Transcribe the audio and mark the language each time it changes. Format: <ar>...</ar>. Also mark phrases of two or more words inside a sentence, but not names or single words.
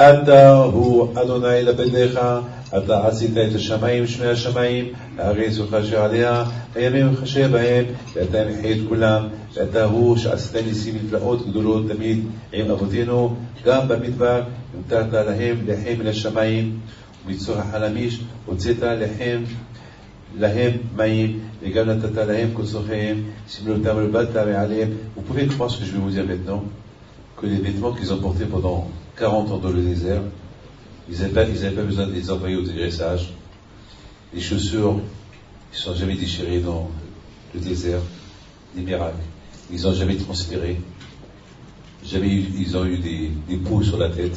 <he>אתה הוא אדוני לבדך, אתה עשית את השמיים שמי השמיים, הארץ וכאשר עליה, הימים וכאשר בהם, ואתה מחיה את כולם, ואתה הוא שעשית ניסים נפלאות גדולות תמיד עם אבותינו, גם במדבר נתת להם לחם מן השמיים, ומצור החלמיש הוצאת להם מים, וגם נתת להם כל צורכיהם, סימנו אותם ולבדת מעליהם.</he> <fr>Vous pouvez croire ce que je vais vous dire maintenant, que les vêtements qu'ils ont portés pendant 40 ans dans le désert, ils n'avaient pas besoin de les envoyer au dégraissage. Les chaussures, ils ne sont jamais déchirées dans le désert, des miracles. Ils n'ont jamais transpiré. Ils ont eu des poux sur la tête.</fr>